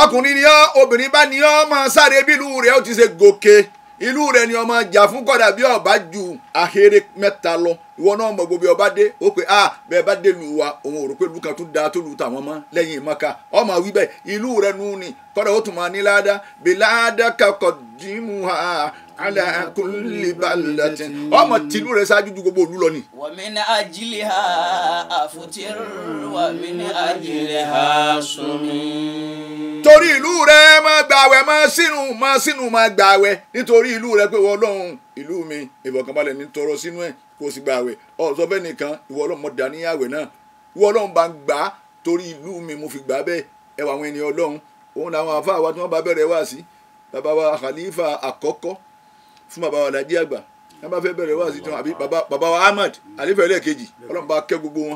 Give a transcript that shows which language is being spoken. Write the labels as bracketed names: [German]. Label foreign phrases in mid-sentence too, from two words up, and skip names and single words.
[Yoruba] ọkùnrin ni ọ obìnrin bá ní ọ máa sáré bí ìlú rẹ̀ ó ti ṣe gòkè ìlú rẹ̀ ni ọmọ jà fún kọ́dà bí ọba ju ahéré mẹ́ta lọ ìwọ náà mọ gbogbo ọba dé ó pé bẹ́ẹ̀ bá dé lu wa òun ò rò pé lu kan tún da tó lu tàwọn mọ́ lẹ́yìn Mákà ọmọ wí bẹ́ẹ̀ ìlú rẹ̀ nù ni kọ́dà ó tún máa ní ládàá [Arabic] بلادك قدمها على كل بلدة [Yoruba] ọmọ tìlú rẹ̀ ṣáájú ju gbogbo òlu lọ ni. [Arabic] ومن أجلها أفطر ومن أجلها صم. [Yoruba] torí ìlú rẹ̀ máa gbààwẹ̀ máa sínú máa gbààwẹ̀ nítorí ìlú rẹ̀ pé ìwọ Ọlọ́run ìlú mi ìfọ̀kànbalẹ̀ ní tọrọ sínú ẹ̀ kó o sì gbààwẹ̀ ọ̀sọ́ bẹ́ẹ̀ nìkan ìwọ Ọlọ́run mọ̀ dání àwẹ̀ náà ìwọ Ọlọ́run bá ń gbà á torí ìlú mi mo fi gbà á bẹ́ẹ̀ ẹwà àwọn ènìyàn Ọlọ́run òun làwọn àfáà wa tí wọ́n bá bẹ̀rẹ̀ wá sí bàbá wa khalifa àkọ́kọ́ fún bàbá wa Lájí Àgbà wọ́n bá fẹ́ bẹ̀rẹ̀ wá sí tí wọ́n àbí bàbá wa Ahmad àlífà ẹlẹ́ẹ̀kejì Ọlọ́run bá kẹ́ gbogbo wọn.